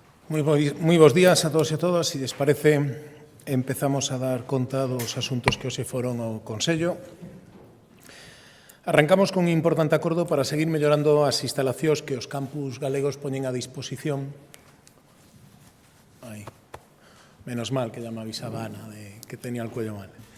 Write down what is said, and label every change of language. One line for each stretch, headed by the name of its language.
Galician: Moi bons días a todos e a todas. Se lles parece, empezamos a dar conta dos asuntos que hoxe foron ao Consello. Arrancamos con un importante acordo para seguir mellorando as instalacións que os campus galegos poñen a disposición.
Spanish: Menos mal que ya me avisaba Ana de que tenía el cuello mal.